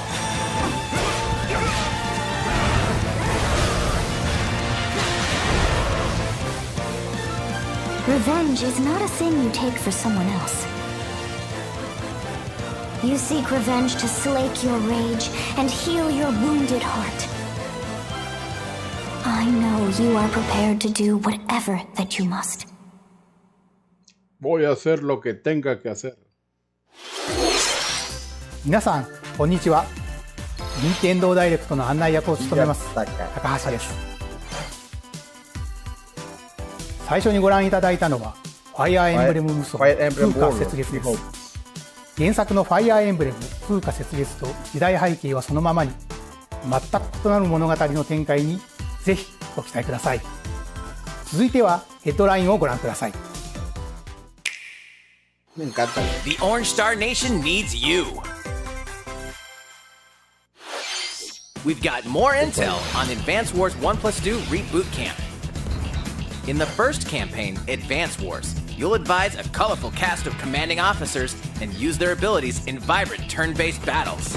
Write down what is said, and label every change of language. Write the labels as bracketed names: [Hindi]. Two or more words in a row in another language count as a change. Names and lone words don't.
[English] Revenge is not a thing you take for someone else. You seek revenge to slake your rage and heal your wounded heart. I know you are prepared to do whatever that you must. [Spanish] Voy a hacer lo que tenga que hacer. [Japanese] 皆さんこんにちは。任天堂ダイレクトの案内役を務めます高橋です。最初にご覧いただいたのはファイアーエンブレム無双風化雪月です。原作のファイアーエンブレム風化雪月と時代背景はそのままに、全く異なる物語の展開にぜひご期待ください。続いてはヘッドラインをご覧ください。 [Spanish] Me encanta. [English] The Orange Star Nation needs you. We've got more intel on Advance Wars 1+2 Reboot Camp. In the first campaign, Advance Wars, you'll advise a colorful cast of commanding officers and use their abilities in vibrant turn-based battles.